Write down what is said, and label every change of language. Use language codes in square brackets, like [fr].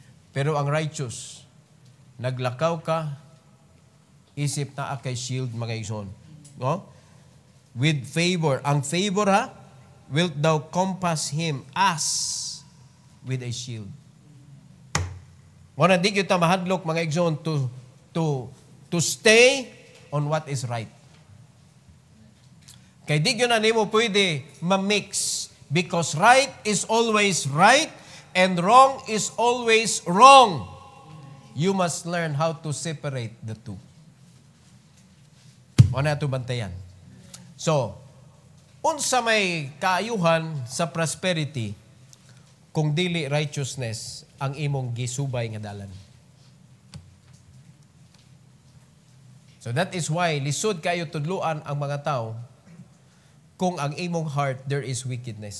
[ceb] Pero ang righteous, naglakaw ka, isip na kay shield mga igsoon. [en] No? With favor. [ceb] Ang favor ha, [en] wilt thou compass him as with a shield. [ceb] Muna di kita mahadlok mga igsoon to stay on what is right. Kay di yun na nimo pwede ma-mix [en] because right is always right and wrong is always wrong. You must learn how to separate the two. [ceb] O na ito bantayan. So, unsa may kaayuhan sa prosperity kung dili righteousness ang imong gisubay nga dalan. [en] So that is why [ceb] lisod kayo tudluan ang mga tao kung ang imong heart [en] there is wickedness.